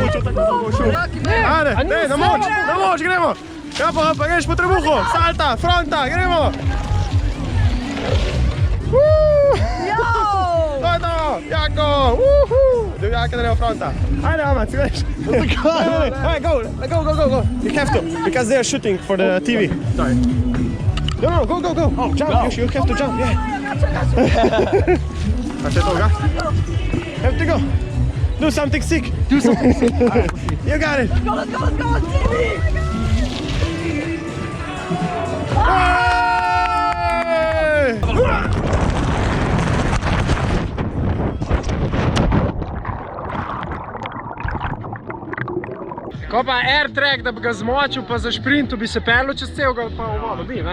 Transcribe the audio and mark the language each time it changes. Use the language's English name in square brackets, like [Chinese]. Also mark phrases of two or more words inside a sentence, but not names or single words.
[Slovenian] Ajde, na moč, gremo. Ja pa greš po trebuhu, salta, fronta, gremo. To je to, jako, Jaka naredimo fronta. Ajde, Amac, greš. [English] Hey, go. You have to, because they are shooting for the TV. Sorry. No, go. Oh, jump, you have to jump, yeah. [Slovenian] A še toga? [English] Have to go. Do something sick. You got it. Let's go, TV! [Slovenian] Ko pa AirTrack, da bi ga zmočil, pa za šprintu bi se perlo čez celega pa v vodo bi, ne?